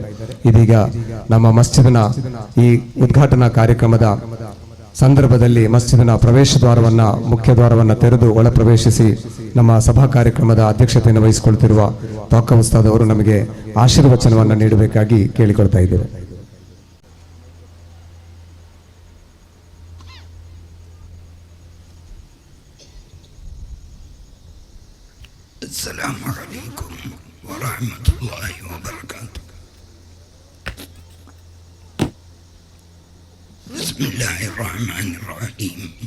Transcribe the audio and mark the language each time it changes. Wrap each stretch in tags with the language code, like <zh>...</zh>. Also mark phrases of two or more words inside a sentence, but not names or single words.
<kn>ಇದೀಗ ನಮ್ಮ ಮಸ್ಜಿದ್ನ ಈ ಉದ್ಘಾಟನಾ ಕಾರ್ಯಕ್ರಮದ ಸಂದರ್ಭದಲ್ಲಿ ಮಸ್ಜಿದ್ನ ಪ್ರವೇಶ ದ್ವಾರವನ್ನ ಮುಖ್ಯ ದ್ವಾರವನ್ನ ತೆರೆದು ಒಳ ಪ್ರವೇಶಿಸಿ ನಮ್ಮ ಸಭಾ ಕಾರ್ಯಕ್ರಮದ ಅಧ್ಯಕ್ಷತೆಯನ್ನು ವಹಿಸಿಕೊಳ್ತಿರುವ ತ್ವಾಖಾ ಉಸ್ತಾದ್ ಅವರು ನಮಗೆ ಆಶೀರ್ವಚನವನ್ನು ನೀಡಬೇಕಾಗಿ ಕೇಳಿಕೊಳ್ತಾ ಇದ್ದೇವೆ.</kn> <ar>السلام عليكم ورحمة الله وبركاته. بسم الله الرحمن الرحيم.</ar>